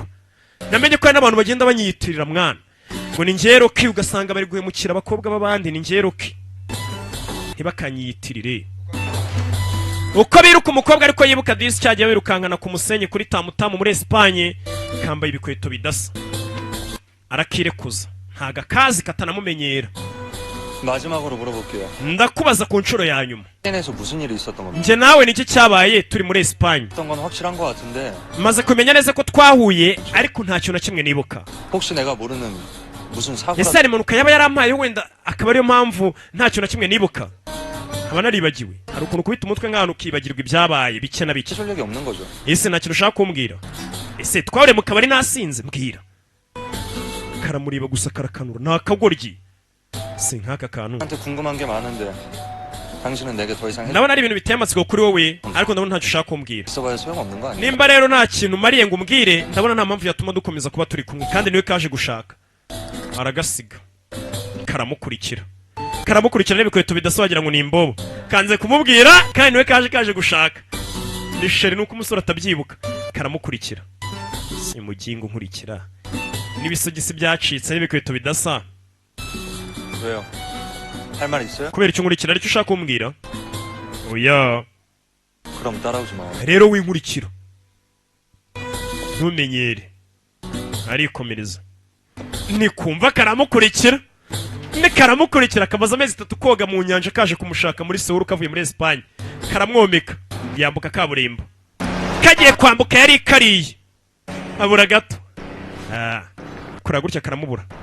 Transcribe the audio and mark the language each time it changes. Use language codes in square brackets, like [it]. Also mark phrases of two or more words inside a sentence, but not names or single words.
[rw] namenye ko hari n'abantu bagenda banyiyitirira mwana, ngo ni ngeroki, ugasanga bari guhemukira abakobwa b'abandi, ni ngeroki, ntibakanyiyitirire. uko biruka umukobwa ariko yibuka disi cyagiye wirukankana ku musenyi kuri tamutamu muri Espagne, kambaye ibikweto bidasa, arakirekuza, ntago akazi katanamumenyera. [ko] 마지막으로 물어볼게요. [rw] ndakubaza ku nshuro ya nyuma, [ko] 스페인에서 무슨 일이 있었던 겁니까? [rw] njye nawe niki cyabaye turi muri Espagne? [ko] 있었던 건 확실한 것 같은데 [rw] maze kumenya neza ko twahuye, ariko nta kintu na kimwe nibuka. [ko] 혹시 내가 모르는 무슨 사고라 [rw] ese hari impanuka yaba yarampaye wenda akaba ariyo mpamvu nta kintu na kimwe nibuka? nkaba naribagiwe. hari ukuntu kubita umutwe nk'ahantu ukibagirwa ibyabaye bike na bike. [ko] 전력이 없는 거죠. [rw] ese nta kintu ushaka kumbwira? ese twahuriye mu kabari nasinze? mbwira. karamureba gusa karakanura, nta kagoryi. si nk'aka kantu. [ko] 한테 궁금한 게 많은데 당신은 내게 더 이상 [rw] ndabona ari ibintu biteye amatsiko kuri wowe, ariko ndabona ntacyo ushaka kumbwira. [ko] 있어봐야 소용없는 거 아니야? [rw] nimba rero nta kintu umariye ngo umbwire, ndabona nta mpamvu yatuma dukomeza kuba turi kumwe, kandi niwe kaje gushaka. aragasiga, karamukurikira n'ibikweto bidasa wagira ngo ni imbobo. kanze kumubwira, kandi niwe kaje gushaka. ni sheri, nuko umusore atabyibuka. karamukurikira, simugingo nkurikira, n'ibisogisi byacitse n'ibikweto bidasa. [ko] 왜요? 할 말 있어요? [rw] kubera icyo nkurikira aricyo ushaka kumbwira? oya [ko] 그럼 따라오지 마. [rw] rero winkurikira, ntumenyere arikomereza nikumva karamukurikira karamukurikira kamaze amezi 3 koga mu nyanja kaje kumushaka muri Seoul kavuye muri Espagne karamwomeka yambuka kaburimbo kagiye kwambuka yari kariye abura gato kura gutya karamubura